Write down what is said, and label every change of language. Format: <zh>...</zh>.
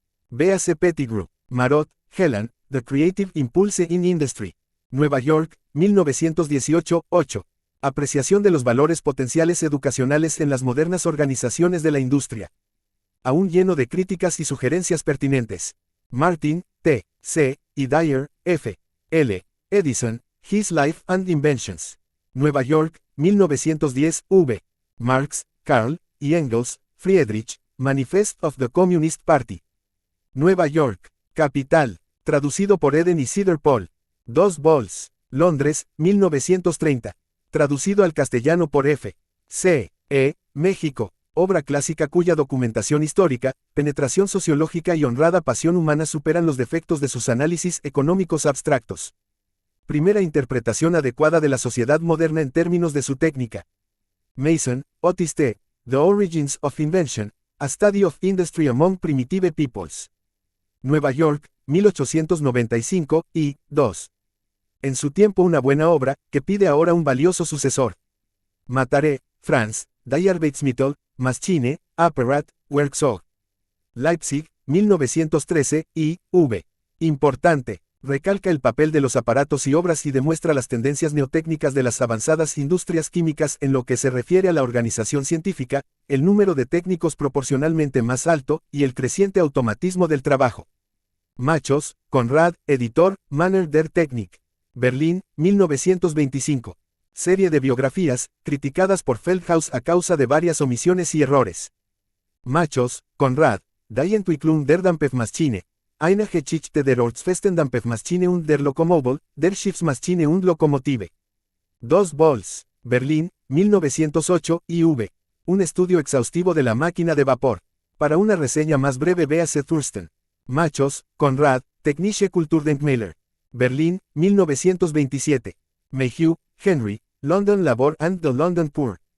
<en>Véase Pettigrew, Marot, Helen, The Creative Impulse in Industry.</en> <es>Nueva York, 1918, 8. Apreciación de los valores potenciales educacionales en las modernas organizaciones de la industria. Aún lleno de críticas y sugerencias pertinentes. Martin, T. C. y Dyer, F. L.</es> <en>Edison, His Life and Inventions. Nueva York, 1910, V. Marx, Karl, y Engels, Friedrich, Manifest of the Communist Party.</en> <es>Nueva York, Capital. Traducido por Eden y Cedar Paul. 2 vols. Londres, 1930. Traducido al castellano por F. C. E. México. Obra clásica cuya documentación histórica, penetración sociológica y honrada pasión humana superan los defectos de sus análisis económicos abstractos. Primera interpretación adecuada de la sociedad moderna en términos de su técnica. Mason, Otis T.</es> <en>The Origins of Invention, A Study of Industry Among Primitive Peoples.</en> <es>Nueva York, 1895, y 2. En su tiempo una buena obra, que pide ahora un valioso sucesor.</es> <de>Mataré, Franz, Die Arbeitsmittel, Maschine, Apparat, Werkzeug.</de> <es>Leipzig, 1913, y, V. Importante. Recalca el papel de los aparatos y obras y demuestra las tendencias neotécnicas de las avanzadas industrias químicas en lo que se refiere a la organización científica, el número de técnicos proporcionalmente más alto, y el creciente automatismo del trabajo.</es> <de>Machos, Conrad, editor, Manner der Technik.</de> <es>Berlín, 1925. Serie de biografías, criticadas por Feldhaus a causa de varias omisiones y errores.</es> <de>Machos, Conrad, Die Entwicklung der Dampfmaschine. Eine Geschichte der Ortsfesten Dampfmaschine und der Lokomobil, der Schiffsmaschine und Lokomotive.</de> <es>2 vols. Berlín, 1908, IV. Un estudio exhaustivo de la máquina de vapor. Para una reseña más breve véase Thurston.</es> <de>Machos, Conrad, Technische Kulturdenkmäler.</de> <es>Berlín, 1927.</es> <en>Mayhew, Henry, London Labor and the London Poor.</en>